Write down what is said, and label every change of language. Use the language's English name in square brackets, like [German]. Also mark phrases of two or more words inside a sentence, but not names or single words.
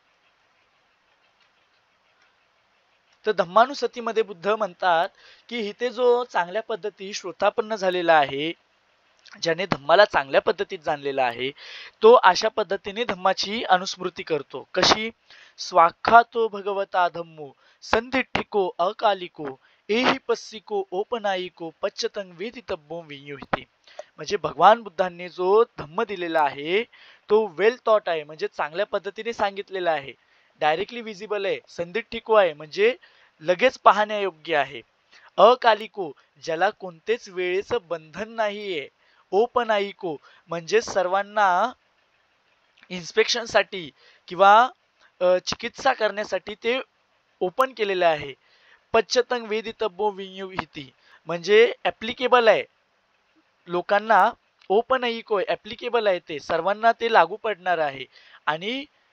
[Marathi] तर धम्मानुसतीमध्ये बुद्ध म्हणतात की इथे जो चांगल्या पद्धती श्रोतापन्न झालेला आहे, ज्याने धम्माला चांगल्या पद्धतीत जाणलेला आहे, तो अशा पद्धतीने धम्माची अनुस्मृती करतो. कशी, [Pali] स्वाख्यातो भगवता धम्मो संधिठ्ठिको अकालिको एहि पस्सिको ओपनायिको पच्चतं वेदितव्यो वियुह्यति. [Marathi] म्हणजे भगवान बुद्धांनी जो धम्म दिलेला आहे तो [English] well thought [Marathi] आहे, म्हणजे चांगल्या पद्धतीने सांगितलेला आहे, [English] directly visible [Marathi] आहे, संदिग्धिको आहे म्हणजे लगेच पाहण्यायोग्य आहे, अकालिको ज्याला कोणतेच वेळेचं बंधन नाहीये, ओपनायिको म्हणजे सर्वांना इन्स्पेक्शनसाठी किंवा चिकित्सा करण्यासाठी ते ओपन केलेलं आहे, [Pali] पच्चतंग वेदितब्बो विनियुहिती [Marathi] म्हणजे ऍप्लिकेबल आहे लोकांना, [English] open applicable [Marathi] आहे, ते सर्वांना ते लागू पडणार आहे, आणि